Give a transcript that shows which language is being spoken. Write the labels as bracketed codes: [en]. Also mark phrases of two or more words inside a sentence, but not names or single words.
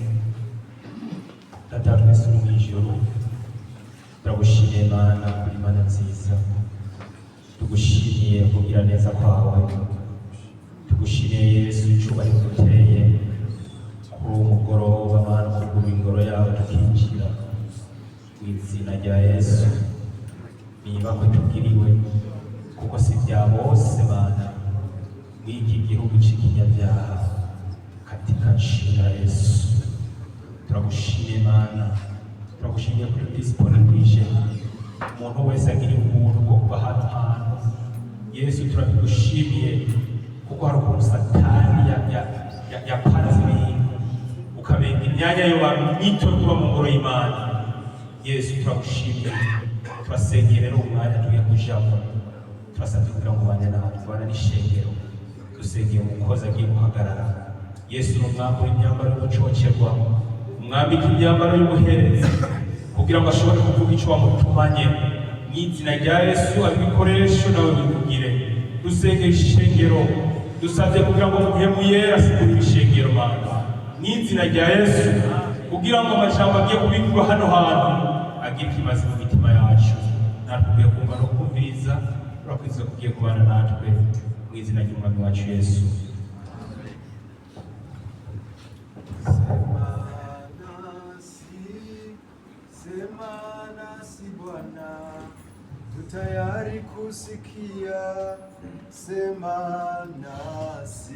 [rn] Data twese uri mu ijuru, turagushimiye Mana kuri Mana nziza, tugushimiye kugira neza kwawe, tugushimiye Yesu icyubahiro duteye kuri uwo mugoroba Mana, kugura ingoro yawe tukinjira mu izina rya Yesu. Niba ko tugiriwe kuko si bya bose Mana mw'iki gihugu cy'ikinyabyaha [sw] katika jina la Yesu. [rn] Turagushimiye Mana, turagushimiye kuri disponibilije umuntu wese agiriye umuntu wo kuba hano hantu. Yesu turabigushimiye kuko hari ukuntu Satani yapanze ibintu ukabenga imyanya yo bamwito kuba mu ngoro y'Imana. Yesu turagushimiye, turasengera rero umwanya tugiye kujamo, turasabye kugira ngo bane natwe bana n'ishengero, dusengeye umukozi agiye guhagarara. Yesu n'umwambura imyambaro y'ubucokerwa, umwambika imyambaro y'ubuherezi kugira ngo ashobore kuvuga icyo wamutumanye. Mu izina rya Yesu abikoresho nawe bivugire. Dusengeye ishengero, dusabye kugira ngo muhemu yera asigure ishengero Mana. Mu izina rya Yesu kugira ngo amajambo agiye kubikwa hano hantu agire ikimazi mu mitima yacu. Natwe tugiye kumva no kumviriza, turakwiza kugiye kubana natwe mu izina ry'Umwami wacu Yesu. [sw] Sema nasi Bwana, tutayari kusikia. Sema nasi,